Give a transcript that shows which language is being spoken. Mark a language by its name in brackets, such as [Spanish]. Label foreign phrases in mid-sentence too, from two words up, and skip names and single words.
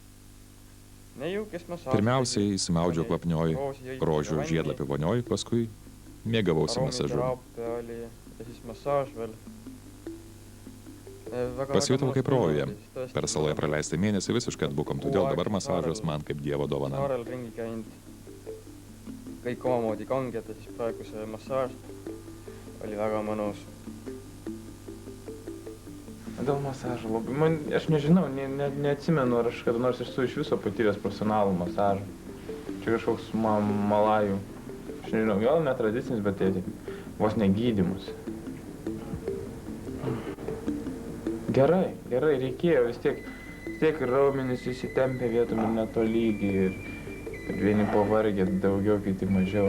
[Lithuanian] Pirmiausiai įsimaudžiau kvapnioj, rožių žiedlapių vonioj, paskui mėgavausi masažu. Pasijutau kaip rojuje. Per saloje praleistą mėnesį visiškai atbukom, todėl dabar masažas man kaip dievo dovana. [Estonian] Kõik omamoodi kanged ja siis praegu see massaaž oli väga mõnus. [Lithuanian] Dėl masažo labai, aš nežinau, neatsimenu, ar aš kada nors esu iš viso patyręs profesionalų masažą. Čia kažkoks malajų, aš nežinau, gal netradicinis, bet tai vos negydymus. Gerai, reikėjo, vis tiek raumenys įsitempė vietom ir netolygiai ir vieni pavargė daugiau, kiti mažiau.